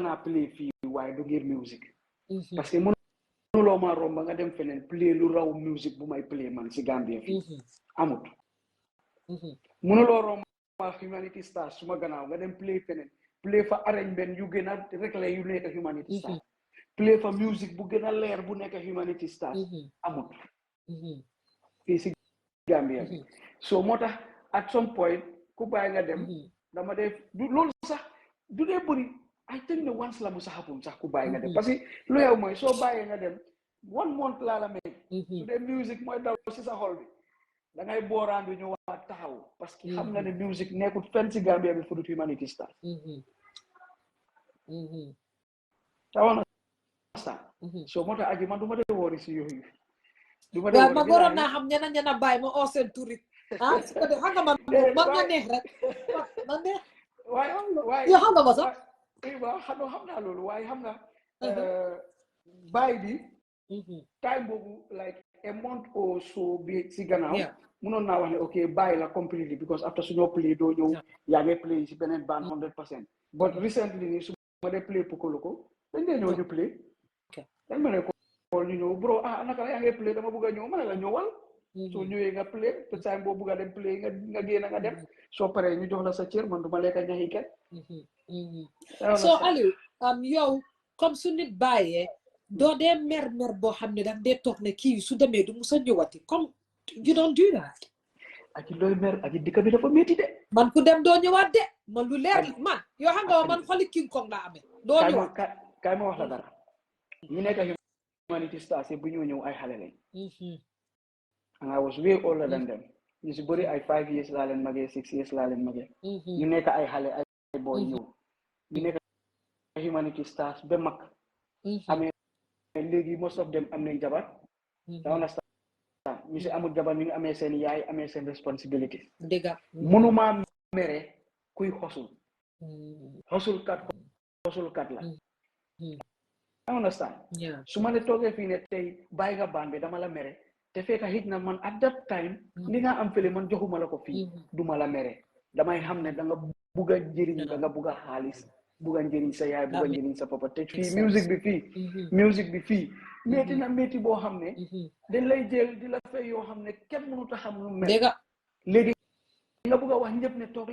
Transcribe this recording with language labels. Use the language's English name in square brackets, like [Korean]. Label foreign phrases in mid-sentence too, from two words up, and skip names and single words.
[Wolof] naa play fii waaye du ngir musique parce que mënuloo ma romba nga dem feneen play lu raw musique bu may play man si Gambia fii amut mënuloo romba Humanity Stars suma gannaaw nga dem play feneen play fa arrangement yu gën a rek la yu nekk Humanity Stars play fa musique bu gën a leer bu nekk Humanity Stars amut fii si Gambia bi so moo tax [English] at some point [Wolof] ku bàyyi nga dem dama def loolu sax du dee bëri [English] I think [Wolof] ne once la mu sax xapum sax ku bàyyi nga dem parce que lu yow mooy soo bàyyee nga dem 1 month laa la may su dee musique mooy daw si sa xol bi da ngay booraandu ñu waa taxaw parce que xam nga ne musique nekkul fenn si Gambia bi fudut Humanity Stars tawoon na sax so moo tax aji man du ma dee woori si yooyu waaw ma waroon naa xam ñena bàyyi ma oo seen turit su ko def xam nga man nga neex rek man neex waaye yow xam nga ma sax waaw xam naa loolu waaye xam nga bàyyi bi time boobu [English] like a month or so [Wolof] bi si gannaaw mënoon naa wax ne ok bàyyi la [English] completely because after [Wolof] suñoo play doo ñëw yaa ngi play si beneen band 100% [English] but recently [Wolof] nii su ma dee play Pokoloko dañ dee ñëw ñu play dañ ma ne ko ñu ñëw bro naka la yaa ngi play dama bëgg a ñëw ma ne la ñëwal soo ñëwee nga play te time boo bëgg a dem play nga génn nga dem soo paree ñu jox la sa cër man du ma lekk ñaxi kenn so Alieu yow comme su nit bàyyee doo dee mer boo xam ne daf dee toog ne kii su demee du musa ñëwati comme [English] you don't do that [Wolof] aji looy mer aji dëkk bi dafa métti de man ku dem doo ñëwaat de man lu leer man yoo xam nga man xoli King Kong laa amee doo ñëwaat kaay ma wax la dara ñu nekk Humanity Stars bu ñoo ñëw ay xale lañ [English] and I was way older than them [Wolof] ñu si bëri ay 5 years laa leen magee 6 years laa leen magee ñu nekk ay xale ay boy ñëw ñu nekk Humanity Stars ba mag amee léegi [English] most of them [Wolof] am nañ jabar da understand ñu si amul jabar ñu ngi amee seen yaay amee seen responsibility dëgga mënuma mere kuy xosulkat la [English] I understand [Wolof] su ma ne toogee fii ne tey bàyyi nga baan bi dama la mere te fekk xëj na man [English] at that time [Wolof] li nga am fële man joxuma la ko fii duma la mere damay xam ne da nga bugg a njëriñ da nga bugg a xaalis bugg a njëriñ sa yaay bugg a njëriñ sa papa te fii musique bi fii métti na métti boo xam ne dañ lay jël di la fay yoo xam ne kenn mënut a xam lu mel léegi nga bugg a wax ñëpp ne toog